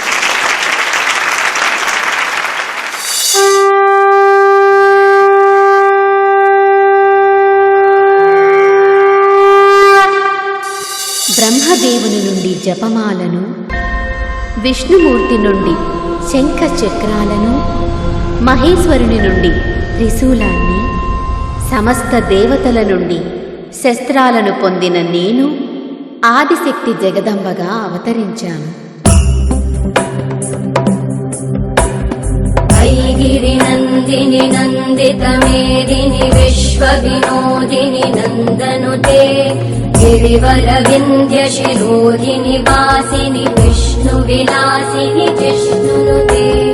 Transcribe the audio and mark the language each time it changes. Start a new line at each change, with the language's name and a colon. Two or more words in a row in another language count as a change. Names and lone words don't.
Telugu: బ్రహ్మదేవుని నుండి జపమాలను, విష్ణుమూర్తి నుండి శంఖ చక్రాలను, మహేశ్వరుని నుండి త్రిశూలాన్ని, సమస్త దేవతల నుండి శస్త్రాలను పొందిన నేను ఆదిశక్తి జగదంబగా అవతరించాను.
Sanskrit: गिरिनन्दिनि नन्दितमेदिनि विश्वविनोदिनि नन्दनुते गिरिवरविन्ध्यशिरोधिनि वासिनि विष्णुविलासिनि जिष्णुनुते.